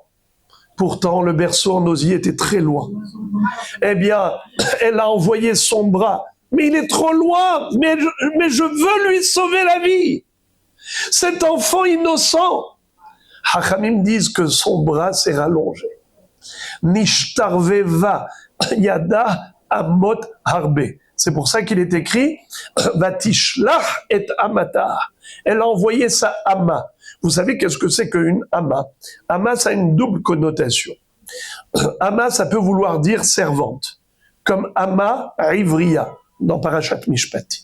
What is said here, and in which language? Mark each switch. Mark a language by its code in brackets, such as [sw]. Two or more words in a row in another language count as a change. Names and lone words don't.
[fr] Pourtant, le berceau en osier était très loin. Eh bien, elle a envoyé son bras. Mais il est trop loin, mais je veux lui sauver la vie. Cet enfant innocent. Hachamim disent que son bras s'est rallongé. [he] נשתרבבה ידה אמות הרבה. [fr] C'est pour ça qu'il est écrit [he] ותשלח את אמתה. [fr] Elle a envoyé sa ama. Vous savez qu'est-ce que c'est qu'une ama? Ama, ça a une double connotation. Ama, ça peut vouloir dire servante, comme [he] אמה עבריה [fr] dans Parashat Mishpati.